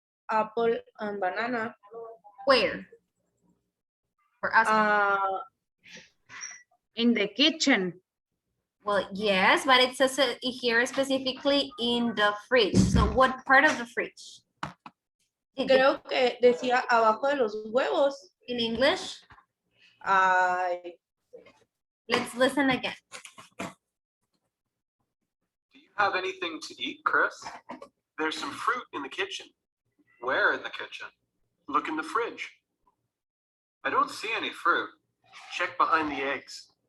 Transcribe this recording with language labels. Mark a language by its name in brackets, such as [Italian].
[English] Apple and banana. Where? For us. In the kitchen. Well, yes, but it says it here specifically in the fridge. So what part of the fridge? [Spanish] Creo que decía abajo de los huevos. [English] In English? Ay, Let's listen again. Do you have anything to eat, Chris? There's some fruit in the kitchen. Where in the kitchen? Look in the fridge. I don't see any fruit. Check behind the eggs.